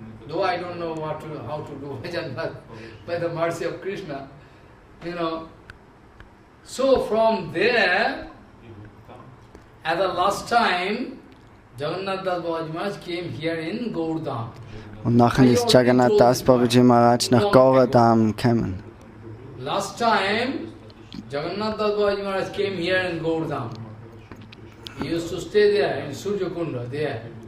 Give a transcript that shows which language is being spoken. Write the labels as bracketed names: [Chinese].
[English] Though I don't know how to do bhajan, but by the mercy of Krishna, So from there, at the last time, Jagannath Das Babaji Maharaj came here in Gaurdam. [German] Und nachher ist Jagannath Das Babaji Maharaj nach Gaurdam gekommen. [English] Last time, Jagannath Das Babaji Maharaj came here in Gaurdam. He used to stay there in Surya-Kunda, there.